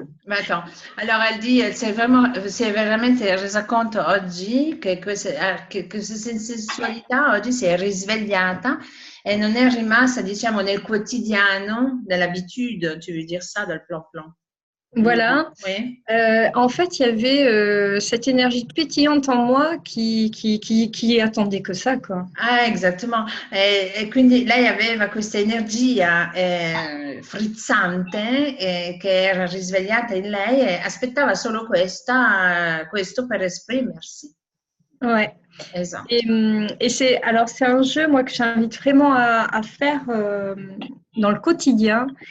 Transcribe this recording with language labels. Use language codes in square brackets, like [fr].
[it] Attends, allora [fr] elle dit, [it] si è veramente resa conto oggi che questa sensualità oggi si è risvegliata e non è rimasta, diciamo, nel quotidiano, nell'habitude, [fr] tu veux dire ça, [it] dal plan-plan. [fr] Voilà. Oui. En fait, il y avait cette énergie pétillante en moi qui attendait que ça, quoi. [it] Ah, esattamente. E quindi lei aveva questa energia frizzante che era risvegliata in lei e aspettava solo questo per esprimersi. [fr] Ouais. [it] Esatto. [fr] Et c'est un jeu, moi, que j'invite vraiment à faire dans le quotidien.